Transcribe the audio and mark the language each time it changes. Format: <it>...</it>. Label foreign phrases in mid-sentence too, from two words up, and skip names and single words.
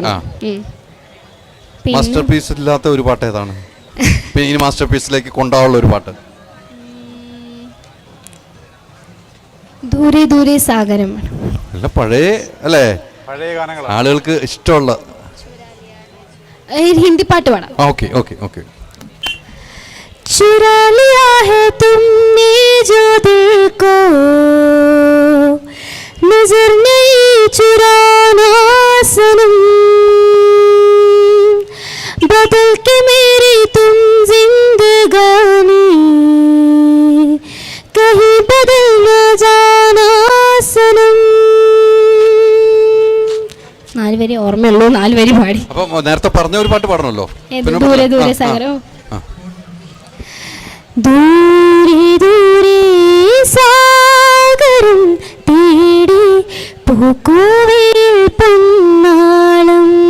<en>master piece</en> <ml>ഇല്ലാത്ത ഒരു പാട്ട് ഏതാണ്? ഇനി മാസ്റ്റർ പീസിലേക്ക് കൊണ്ടാവുള്ള ഒരു പാട്ട്? ദൂരെ ദൂരെ സാഗരം. അല്ല, പഴയ അല്ലേ? പഴയ ഗാനങ്ങൾ ആളുകൾക്ക് ഇഷ്ടമുള്ള ഹിന്ദി പാട്ട് പാടാം. ഓക്കെ.</ml> <hi>चुरा लिया है तुमने जो दिल को, नजर नहीं चुराना सनम, बदल के मेरी तुम जिंदगानी, कहीं बदल न जाना सनम.</hi> <ml>വരി ഓർമ്മയുള്ളൂ, 4 വരി പാടി. അപ്പൊ നേരത്തെ പറഞ്ഞ ഒരു പാട്ട് പാടണമല്ലോ. ദൂരെ ദൂരെ സാഗരോ. ദൂരെ ദൂരെ സാഗരം തേടി പൂക്കുവേൽ പൊന്നാളം</ml>